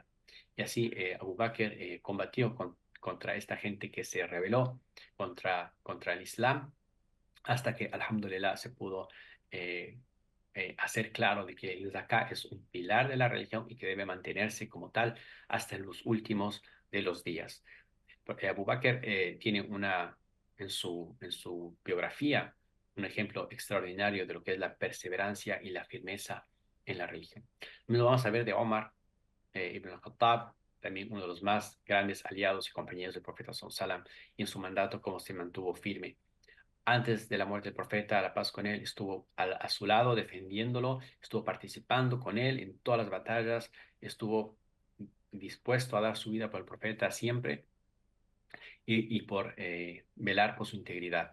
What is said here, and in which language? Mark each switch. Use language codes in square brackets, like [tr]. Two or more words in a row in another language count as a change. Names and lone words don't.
[es] Y así Abu Bakr combatió contra esta gente que se rebeló contra el Islam, hasta que, alhamdulillah, se pudo hacer claro de que el zakah es un pilar de la religión y que debe mantenerse como tal hasta en los últimos de los días. Porque Abu Bakr tiene en su biografía un ejemplo extraordinario de lo que es la perseverancia y la firmeza en la religión. Lo vamos a ver de Omar ibn al-Khattab, también uno de los más grandes aliados y compañeros del profeta sallam, y en su mandato cómo se mantuvo firme. Antes de la muerte del profeta, la paz con él, estuvo a su lado defendiéndolo, estuvo participando con él en todas las batallas, estuvo dispuesto a dar su vida por el profeta siempre y por velar por su integridad.